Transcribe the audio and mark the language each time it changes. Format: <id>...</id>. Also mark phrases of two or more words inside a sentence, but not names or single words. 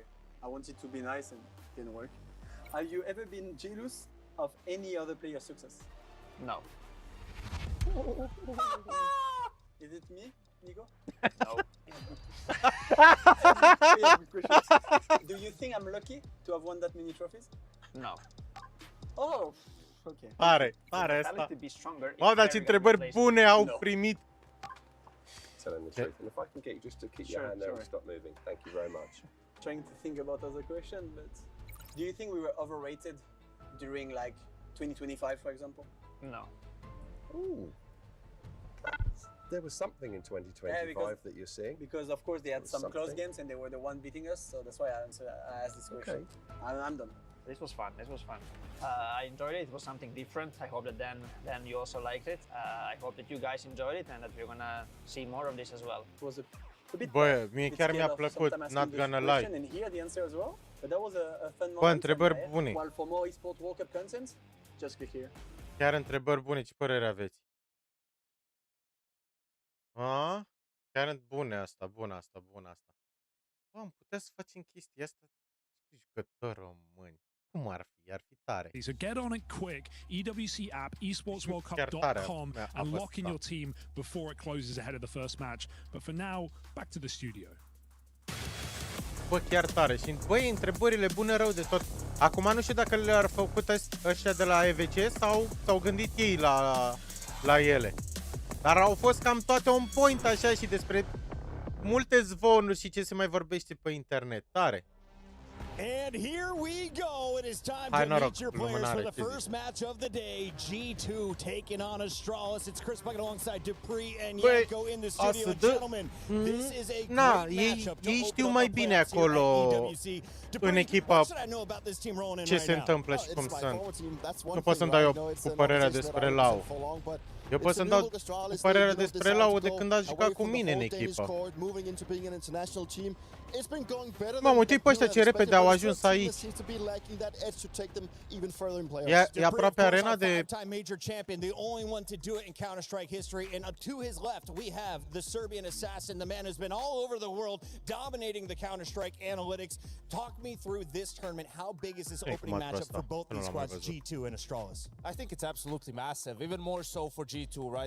<en>I wanted to be nice and it didn't work. Have you ever been jealous of any other player's success? No. Is it me, Nico? No. Yeah, good questions. Do you think I'm lucky to have won that many trophies? No. Oh, okay.</en> <ro>Pare asta.</ro> <en>Vitality be stronger if</en> <ro>Mamă, dar ce Kerrigan întrebări</ro> <en>replaced</en> <ro>bune au</ro> <en>No.</en> <ro>primit.</ro> <en>Telling the truth. And if I can get you just to keep your Sure, hand there and sure. stop moving, thank you very much. Trying to think about other question, but do you think we were overrated during like 2025, for example? No. Ooh. There was something in 2025 Yeah, because- that you're seeing. Because of course they had some close Something. games and they were the one beating us, so that's why I asked this question. I'm done. This was fun. This was fun. I enjoyed it. It was something different. I hope that then you also liked it. I hope that you guys enjoyed it and that we're gonna see more of this as well. It was a bit</en> <ro>Bă, mie</ro> <en>bit</en> <ro>chiar</ro> <en>scared</en> <ro>mi-a</ro> <en>of</en> <ro>plăcut,</ro> <en>sometimes not asking the gonna question lie. and hear the answer as well. But that was a fun moment.</en> <ro>Bă, întrebări</ro> <en>and,</en> <ro>bune.</ro> <en>While for more eSport World Cup content, just click here.</en> <ro>Chiar întrebări bune, ce părere aveți? A? Chiar bune asta, bună asta, bună asta. Bă, am putea să facem chestia asta jucători români. Cum ar fi? Ar fi tare.</ro> <en>So get on it quick. EWC app,</en> <ro>Chiar</ro> <en>esportsworldcup.com,</en> <ro>tare.</ro> <en>and lock in your team before it closes ahead of the first match. But for now, back to the studio.</en> <ro>Bă, chiar tare. Și băi, întrebările bune rău de tot. Acum nu știu dacă le-ar făcut ăștia de la EWC sau s-au gândit ei la ele. Dar au fost cam toate</ro> <en>on point</en> <ro>așa și despre multe zvonuri și ce se mai vorbește pe internet. Tare.</ro> <en>And here we go. It is time to meet your players for the first match of the day. G2 taking on ASTRALIS. It's Chris Bucket alongside Dupree and Yanko in the studio. Gentlemen, this is a great matchup to open up the playoffs here at EWC.</en> <ro>În echipă ce se întâmplă și cum sunt. Nu pot să-mi dau eu cu părerea despre Lau. Eu pot să-mi dau cu părerea despre Lau de când a jucat cu mine în echipă. Mamă, uite-i pe ăștia ce repede au ajuns aici. E aproape arena de...</ro> <en>The only one to do it in Counter-Strike history, and to his left we have the Serbian assassin, the man who's been all over the world dominating the Counter-Strike analytics. Talk me through this tournament. How big is this opening matchup for both these squads, G2 and ASTRALIS? I think it's absolutely massive, even more so for G2, right?</en>